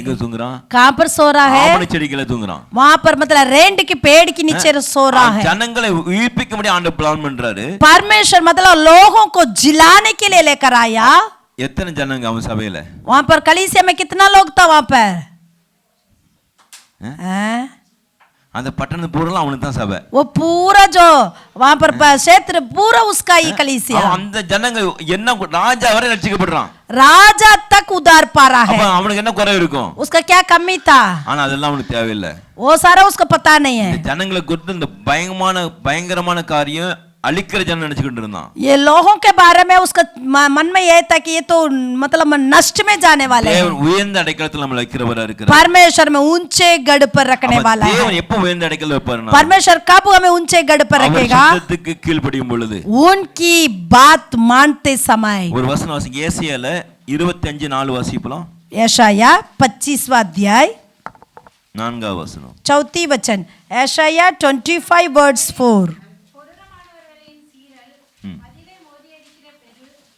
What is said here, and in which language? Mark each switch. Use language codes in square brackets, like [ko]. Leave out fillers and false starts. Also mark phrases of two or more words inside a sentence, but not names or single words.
[hi] कहाँ पर सो रहा है? वहां पर मतलब रेंट की पेड़ के नीचे सो रहा है. परमेश्वर मतलब लोगों को जिलाने के लिए लेकर आया. वहां पर कलीसिया में कितना लोग था वहां पर? [ta] அந்த பட்டணம் பூரா அவனுக்கு தான் சபை. [hi] वो पूरा जो वहां पर क्षेत्र पूरा उसका ही कलीसिया. [ta] அந்த ஜனங்க என்ன ராஜா வரை ரட்சிக்கப்படுறான், [hi] राजा तक उद्धार पा रहा है. [ta] அவனுக்கு என்ன குறை இருக்கும்? [hi] उसका क्या कमी था? [ta] ஆனா அதெல்லாம் அவனுக்கு தேவையில்லை. [hi] वो सारा उसको पता नहीं है. [ta] ஜனங்களை குறித்து இந்த பயங்கரமான காரியம் अलिकर जन नचिकिंड இருந்தான். [hi] ये लोगों के बारे में उसका मन में ये था कि ये तो मतलब नष्ट में जाने वाले हैं. [ta] உயர்ந்த அடைக்கலத்தில் நம்மள வைக்கிறவரா இருக்கிறார். [hi] परमेश्वर में ऊंचे गढ़ पर रखने वाला है. [ta] தேவன் எப்ப உயர்ந்த அடைக்கல வைப்பார்னா, [hi] परमेश्वर कब हमें ऊंचे गढ़ पर रखेगा? [ta] அவருக்கு கீழ்ப்படியும் பொழுது, [hi] उनकी बात मानते समय. [ta] ஒரு வசனம் வாசிங்க, ஏசாயால 25:4 வாசிப்பலாம். [hi] यशाया 25वां अध्याय 4वां वचन, 4 वचन. यशाया 25 वर्ड्स 4.